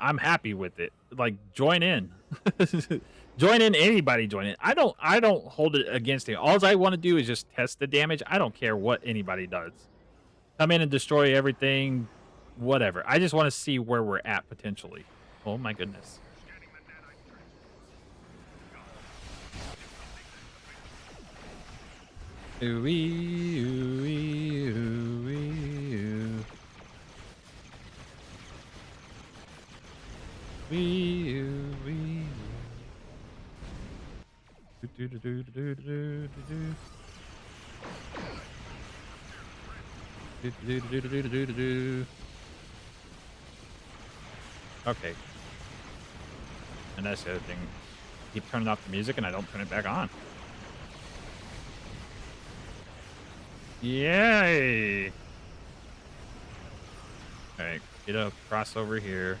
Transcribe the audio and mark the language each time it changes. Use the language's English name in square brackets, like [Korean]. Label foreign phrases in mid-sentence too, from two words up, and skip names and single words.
[English] I'm happy with it. Like, join in, join in. Anybody join in. I don't hold it against it. All I want to do is just test the damage. I don't care what anybody does. Come in and destroy everything, whatever. I just want to see where we're at potentially. Oh my goodness. Ooh-wee, ooh-wee, ooh-wee, ooh. Wee, ooh-wee, ooh. Do-do-do-do-do-do-do-do. Do-do-do-do-do-do-do. Okay. And that's the other thing. Keep turning off the music and I don't turn it back on. Yay! Alright, get up, cross over here.